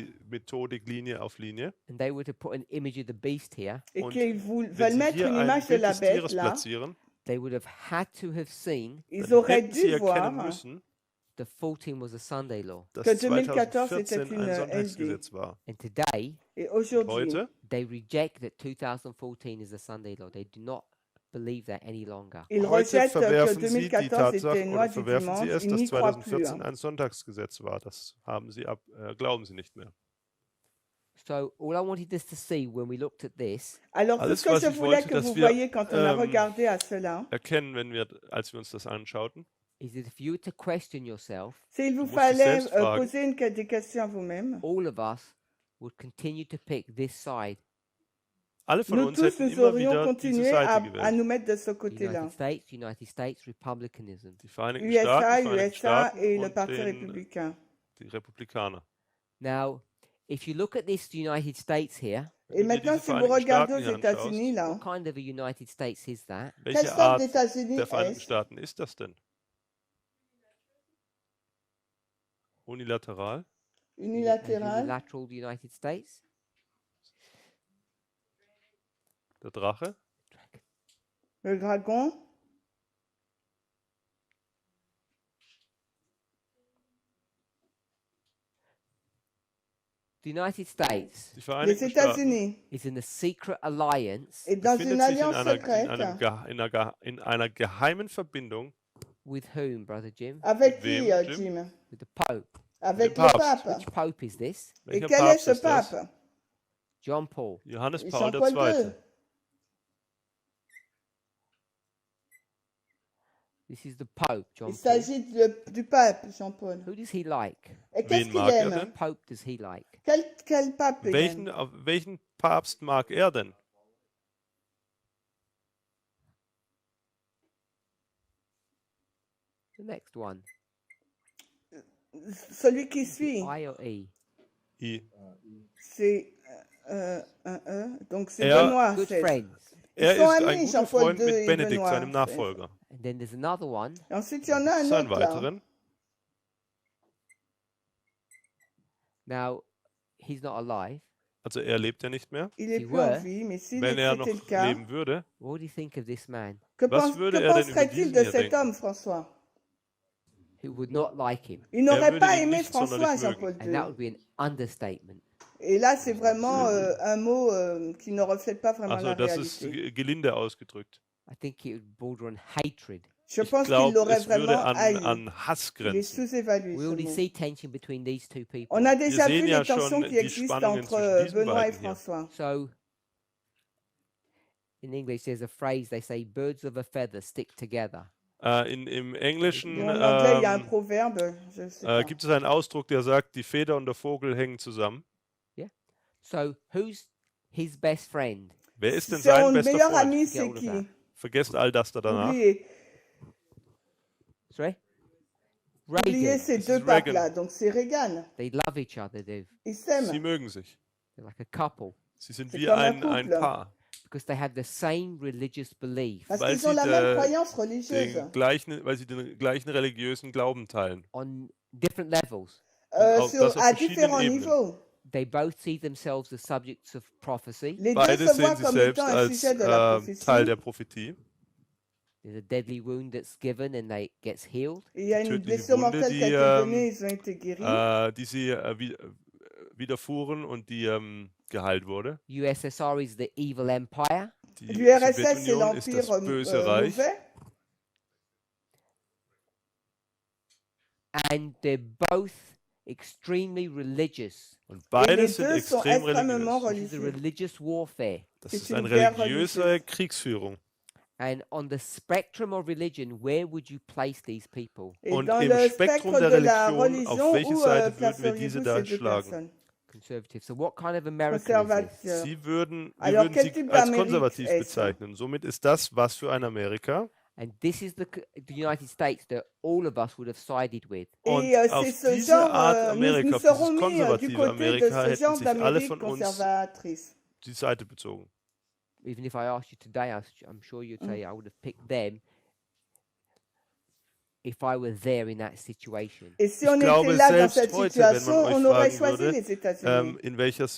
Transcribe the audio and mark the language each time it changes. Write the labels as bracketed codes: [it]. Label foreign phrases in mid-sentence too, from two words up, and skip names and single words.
[de] die Methodik Linie auf Linie [en] and they were to put an image of the beast here, [fr] et [de] und [fr] qu'ils [de] wenn [fr] veulent [de] Sie [fr] mettre [de] hier [fr] une [de] ein [fr] image de [de] Bild [fr] la des bête [de] Tieres [fr] là, [de] platzieren, [en] they would have had to have seen [fr] ils [de] dann [fr] auraient [de] hätten Sie [fr] dû voir [de] erkennen müssen, [en] that 14 was a Sunday law. [de] dass [fr] que 2014 [de] 2014 [fr] c'était une [de] ein [fr] LD. [de] Sonntagsgesetz war. [en] And today, [fr] Et aujourd'hui, [de] Heute [en] they reject that 2014 is a Sunday law. They do not believe that any longer. [fr] ils [de] Heute [fr] rejettent que [de] verwerfen Sie die [fr] 2014 était [de] Tatsache [fr] une [de] oder [fr] loi du [de] verwerfen Sie [fr] dimanche, [de] es, [fr] ils [de] dass [fr] n'y croient plus. [de] 2014 ein Sonntagsgesetz war. Das haben Sie glauben Sie nicht mehr. [en] So all I wanted us to see when we looked at this [fr] Alors tout [de] Alles, [fr] ce que [de] was [fr] je [de] ich [fr] voulais [de] wollte, [fr] que [de] dass [fr] vous [de] wir, [fr] voyez quand on a regardé à cela, [de] Erkennen, als wir uns das anschauten, [en] is that if you were to question yourself, [fr] c'est il vous [de] musst dich [fr] fallait [de] selbst fragen. [fr] poser des questions à vous-même. [en] all of us would continue to pick this side. [de] alle von [fr] Nous [de] uns [fr] tous, [de] hätten [fr] nous [de] immer [fr] aurions [de] wieder diese [fr] continué [de] Seite [fr] à [de] gewählt. [fr] nous mettre de ce côté-là. [en] United States, Republicanism. [de] Die Vereinigten USA, Staaten, die Vereinigten USA Staaten [fr] et le [de] und [fr] Parti républicain. [de] die Republikaner. [en] Now, if you look at this United States here, [fr] Et maintenant, [de] diese [fr] si vous [de] Vereinigten [fr] regardez aux [de] Staaten hier [fr] États-Unis, là, [en] what kind of a United States is that? [fr] quelle [de] Welche [fr] sorte [de] Art [fr] d'États-Unis [de] der Vereinigten [fr] est-ce? [de] Staaten ist das denn? [en] Unilateral? [fr] Unilatéral. [en] unilateral United States. [de] Der Drache. [fr] Le dragon. [en] The United States [de] Die [fr] Les [de] Vereinigten Staaten [fr] États-Unis. [en] is in a secret alliance [fr] Et dans [de] befindet [fr] une [de] sich in [fr] alliance [de] einer, [fr] secrète. [de] in einer geheimen Verbindung [en] with whom, Brother Jim? [fr] Avec [de] Wem, [fr] qui, Jim? [de] Jim? [en] With the Pope. [fr] Avec Le le [de] Papst. [fr] pape. [en] Which Pope is this? [fr] Et [de] Welcher [fr] quel est [de] Papst [fr] ce [de] ist das? [fr] pape? [en] John Paul. [de] Johannes Paul [fr] Jean-Paul II. II. [en] This is the Pope, John [fr] Il [en] Paul. [fr] s'agit du pape, Jean-Paul. [en] Who does he like? [fr] Et qu'est-ce [de] Wen [fr] qu'il [de] mag er [fr] aime? [de] denn? [en] Pope does he like? [fr] Quel pape il aime? [de] Welchen Papst mag er denn? [en] The next one. [fr] Celui qui suit, [en] I or E? I. [fr] c'est donc c'est [de] Er- [fr] Benoît [en] Good XVI. friends. [de] Er [fr] sont [de] ist ein [fr] amis, [de] guter [fr] Jean-Paul [de] Freund II mit [fr] et [de] Benedikt, [fr] Benoît [de] seinem XVI. Nachfolger. [en] And then there's another one. [fr] Et ensuite, il y en a un [de] Das ist ein [fr] autre là. [de] weiteren. [en] Now, he's not alive. [de] Also er lebt ja nicht mehr. [fr] Il est Si plus en ouais. vie, mais s'il [de] Wenn er [fr] était [de] noch [fr] le cas, [de] leben würde, [en] What do you think of this man? [fr] que [de] Was würde [fr] que [de] er denn über [fr] penserait-il [de] diesen [fr] de [de] hier [fr] cet [de] denken? [fr] homme, François? [en] Who would not like him? [fr] Il n'aurait [de] würde [fr] pas [de] ihn [fr] aimé [de] nicht [fr] François, [de] sonderlich [fr] Jean-Paul [en] And that II. would be an understatement. [fr] Et là, c'est vraiment un mot qui ne reflète pas vraiment [de] also [fr] la [de] das ist [fr] réalité. [de] gelinde ausgedrückt. [en] I think it would border on hatred. [fr] Je [de] Ich [fr] pense qu'il [de] glaube, [fr] l'aurait [de] es würde [fr] vraiment haï. [de] an Hass [fr] Il est [de] grenzen. [fr] sous-évalué, [en] We [fr] ce [en] already [fr] mot. [en] see tension between these two people. [fr] On a déjà [de] sehen [fr] vu [de] ja [fr] les tensions [de] schon [fr] qui [de] die [fr] existent [de] Spannungen [fr] entre [de] zwischen diesen [fr] Benoît et [de] beiden hier. [fr] François. [en] So, in English, there's a phrase they say, birds of a feather stick together. [de] Im Englischen [fr] Et en anglais, il y a un proverbe, je sais pas. [de] gibt es einen Ausdruck, der sagt, die Feder und der Vogel hängen zusammen. [en] So, who's his best friend? [de] Wer ist denn [fr] Son [de] sein bester [fr] meilleur [de] Freund? [fr] ami, [en] Get [fr] c'est [en] all of [fr] qui? [en] that. [de] Vergesst all das da danach. [fr] Oubliez. [en] Sorry? [fr] Oubliez Reagan. ces [de] Das [fr] deux [de] ist Reagan. [fr] papes-là. Donc, c'est Reagan. [en] They love each other, [fr] Ils [de] Sie [fr] s'aiment. [de] mögen sich. [en] they're like a couple, [de] Sie sind [fr] C'est [de] wie [fr] comme un [de] ein [fr] couple. [de] Paar. [en] because they have the same religious belief [fr] Parce [de] Weil [fr] qu'ils ont [de] sie [fr] la même [de] der- [fr] croyance religieuse. [de] Weil sie den gleichen religiösen Glauben teilen. [en] on different levels. [de] auf- das auf [fr] À [de] verschiedenen [fr] différents [de] Ebenen. [fr] niveaux. [en] They both see themselves as subjects of prophecy. [fr] Les deux [de] Beide [fr] se [de] sehen [fr] voient [de] sich [fr] comme [de] selbst [fr] étant un [de] als [fr] sujet de la prophétie. [de] Teil der Prophetie. [en] There's a deadly wound that's given and they gets healed. [fr] Et il y a une [de] tödliche [fr] blessure [de] Wunde, [fr] mortelle qui a [de] die, [fr] été donnée, ils ont été guéris. [de] Die sie widerfuhren und die geheilt wurde. [en] USSR is the evil empire. [de] Die [fr] L'URSS, c'est [de] Sowjetunion ist [fr] l'empire [de] das böse Reich. [fr] mauvais. [en] And they're both extremely religious. [de] Und [fr] Et les [de] beide sind [fr] deux sont [de] extrem [fr] extrêmement [de] religiös. [en] This is a [fr] religieux. [en] religious warfare. [de] Das [fr] C'est [de] ist [fr] une [de] eine [fr] guerre [de] religiöse [fr] religieuse. [de] Kriegsführung. [en] And on the spectrum of religion, where would you place these people? [fr] Et [de] Und [fr] dans [de] im [fr] le [de] Spektrum [fr] spectre [de] der [fr] de la [de] Religion, auf [fr] religion, [de] welche [fr] où [de] Seite würden wir [fr] placeriez-vous [de] diese [fr] ces [de] da [fr] deux [de] schlagen? [fr] personnes? [en] Conservative. So what kind of American is this? [fr] Conservateur. [de] Wir [fr] Alors, [de] würden [fr] quel [de] sie [fr] type [de] als [fr] d'Amérique [de] konservativ [fr] est-ce? [de] bezeichnen. Somit ist das was für ein Amerika. [en] And this is the United States that all of us would have sided with. [de] Und [fr] Et [de] auf [fr] c'est ce [de] diese [fr] genre, [de] Art [fr] nous [de] Amerika, [fr] nous [de] auf [fr] serons [de] dieses [fr] mis du [de] konservative [fr] côté de [de] Amerika, [fr] ce [de] hätten [fr] genre [de] sich alle [fr] d'Amérique [de] von uns [fr] conservatrice. [de] die Seite bezogen. [en] Even if I asked you today, I'm sure you'd say I would have picked them if I were there in that situation. [fr] Et si [de] Ich [fr] on [de] glaube, [fr] était là dans [de] selbst [fr] cette [de] heute, wenn man [fr] situation, [de] euch [fr] on aurait [de] fragen [fr] choisi [de] würde, [fr] les États-Unis.